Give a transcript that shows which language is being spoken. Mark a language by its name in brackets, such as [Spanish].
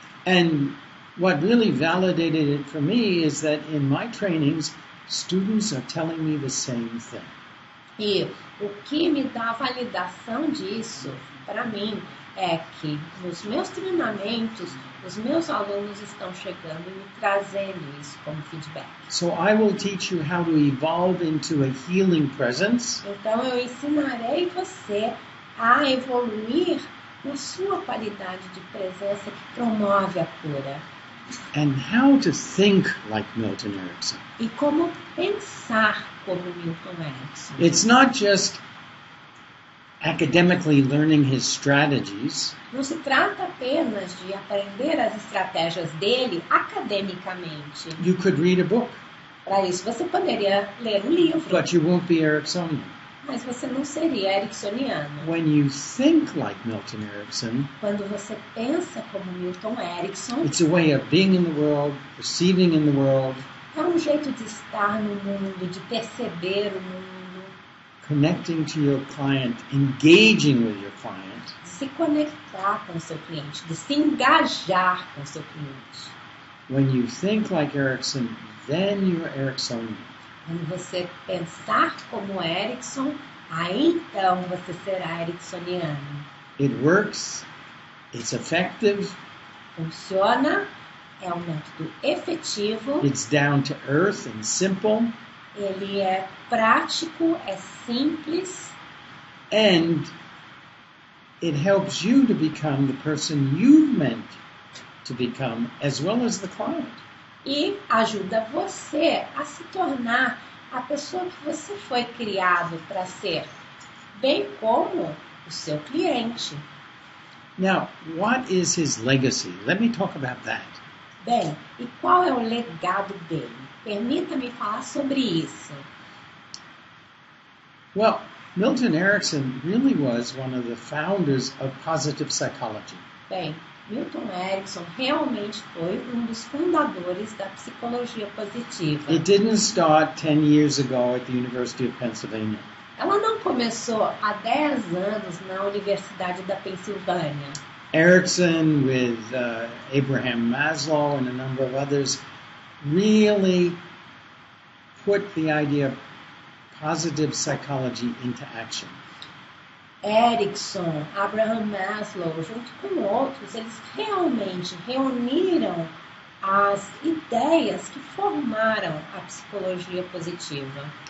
[English] And what really validated it for me is that in my trainings, students are telling me the same thing. [Portuguese] E o que me dá validação disso, para mim, é que nos meus treinamentos, os meus alunos estão chegando e me trazendo isso como feedback. [English] So I will teach you how to evolve into a healing presence, [Portuguese] Então, eu ensinarei você a evoluir na sua qualidade de presença que promove a cura. [English] and how to think like Milton Erickson. [Portuguese] E como pensar como Milton Erickson. [English] It's not just academically learning his strategies. [Portuguese] Não se trata apenas de aprender as estratégias dele academicamente. [English] You could read a book, [Portuguese] Para isso, você poderia ler um livro, [English] but you won't be Ericksonian. [Portuguese] mas você não seria ericksoniano. [English] When you think like Milton Erickson, [Portuguese] Quando você pensa como Milton Erickson, [English] it's a way of being in the world, perceiving in the world, [Portuguese] é um jeito de estar no mundo, de perceber o mundo, [English] connecting to your client, engaging with your client, [Portuguese] de se conectar com o seu cliente, de se engajar com o seu cliente. [English] when you think like Erickson, then you're Ericksonian. [Portuguese] Quando você pensar como Erickson, aí então você será ericksoniano. [English] It works, it's effective, [Portuguese] Funciona, é um método efetivo, [English] it's down to earth and simple, [Portuguese] ele é prático, é simples [English] and it helps you to become the person you've meant to become, as well as the client. [Portuguese] e ajuda você a se tornar a pessoa que você foi criado para ser, bem como o seu cliente. [English] Now, what is his legacy? Let me talk about that. [Portuguese] Bem, e qual é o legado dele? Permita-me falar sobre isso. [English] Well, Milton Erickson really was one of the founders of positive psychology. [Portuguese] Bem, Milton Erickson realmente foi um dos fundadores da psicologia positiva. [English] It didn't start 10 years ago at the University of Pennsylvania. [Portuguese] Ela não começou há 10 anos na Universidade da Pensilvânia. [English] Erickson, with Abraham Maslow and a number of others, really put the idea of positive psychology into action. [Portuguese] Erickson, Abraham Maslow, junto com outros, eles realmente reuniram as ideias que formaram a psicologia positiva.